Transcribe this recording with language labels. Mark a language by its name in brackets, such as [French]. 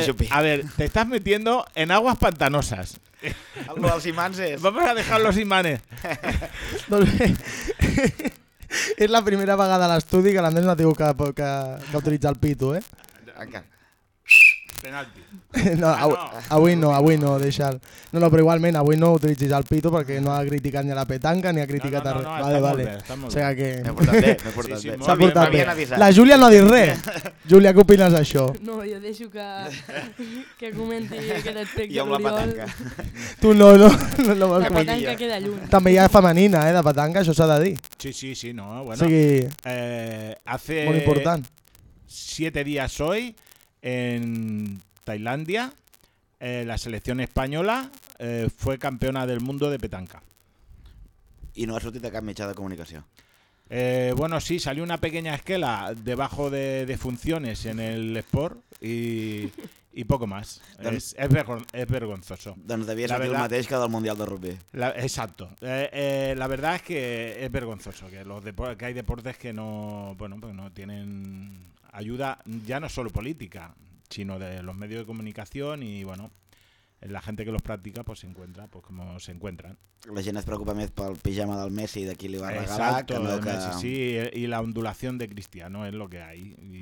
[Spanish] A ver, te estás metiendo en aguas pantanosas. Algo de los imanes. Vamos a dejar los imanes. [Catalan] Es la primera vegada a l'estudi que l'Andrés no ha tingut que utilitzar el pito, eh? Penalti. No, avui no, avui no, deixa'l. No, no, però igualment avui no utilitzis el pito perquè no ha criticat ni a la petanca ni ha criticat no, no, no, a... No, no, vale, vale. Bé, o sigui que... M'he portat bé. La Júlia no ha dit res. Júlia, què opines d'això? No, jo deixo que comenti aquest aspecte. Jo amb la petanca. Tu no, no, no, no vols comentar. La petanca queda lluny. També hi ha femenina, de petanca, això s'ha de dir. Sí, sí, sí, no, bueno. O sigui, [Spanish] hace... [Catalan] Molt important. [Spanish] 7 días hoy en... Tailandia, la selección española fue campeona del mundo de petanca. [Catalan] ¿Y no ha sortit cap mitjà de comunicació? [Spanish] Bueno, sí, salió una pequeña esquela debajo de funciones en el Sport y poco más. Es vergonzoso. [Catalan] Doncs devia ser el mateix que del Mundial de Rugby. [Spanish] Exacto. La verdad es que es vergonzoso que hay deportes que no, bueno, pues no tienen ayuda, ya no solo política, sino de los medios de comunicación y bueno, la gente que los practica pues se encuentra pues como se encuentran. [Catalan] La gent es preocupa més pel pijama del Messi de qui li va regalar. [Spanish] Exacto, que no que... Messi, sí, y la ondulación de Cristiano es lo que hay.